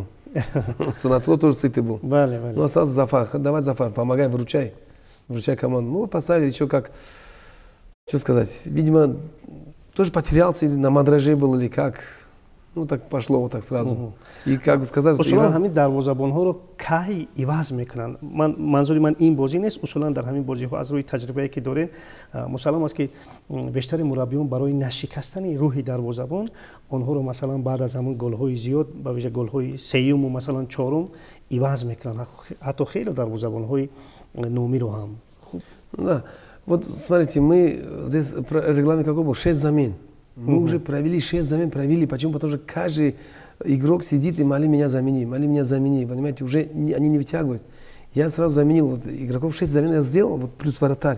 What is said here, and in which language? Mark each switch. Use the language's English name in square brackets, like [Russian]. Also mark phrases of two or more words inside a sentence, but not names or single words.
[Russian] Санатло тоже сытый был. Ну, остался Зафар, давай Зафар, помогай, выручай команду. Ну, поставили еще как, что сказать, видимо, тоже потерялся, или на мадраже был, или как. Ну, так пошло вот так сразу. И как сказать, [Tajik] усулан ҳамин дарвозабонҳоро кай иваз мекунанд. Манзури ман ин бозӣ нест, усулан дар ҳамин бозиҳо аз рӯи таҷрибае ки дорем мусаллам аст ки бештари мураббиён барои нашикастани рӯҳи дарвозабон онҳоро масалан баъд аз ҳамон голҳои зиёд ба виҷа голҳои сеюму масалан чорум иваз мекунанд. ҳатто хеле дарвозабонҳои номиро ҳам. [Russian] Да. Вот смотрите, мы здесь регламент какой был? 6 замен. Мы уже провели 6 замен, провели. Почему? Потому что каждый игрок сидит и моли меня замени. Понимаете, уже они не вытягивают. Я сразу заменил вот, игроков 6 замен я сделал, вот плюс вратарь.